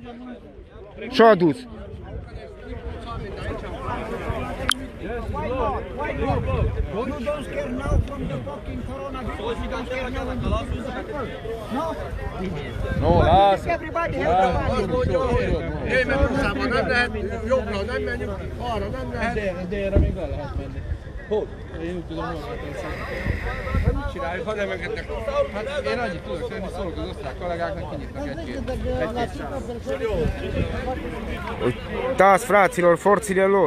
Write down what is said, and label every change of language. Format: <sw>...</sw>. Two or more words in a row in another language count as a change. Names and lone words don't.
<ro>Și-au adus. Nu, lasă! Ei,</ro> <hu>menjünk számba, nem lehet, jobbra nem menjünk, arra nem lehet. De erre még el lehet menni. Hol? Én úgy tudom, hol lehet menni. Mit csináljuk, ha nem engednek? Hát én annyit tudok tenni, szólok az osztrák kollégáknak, kinyitnak egy-két sávot.</hu> <ro>Uitați, fraților, forțele lor.</ro>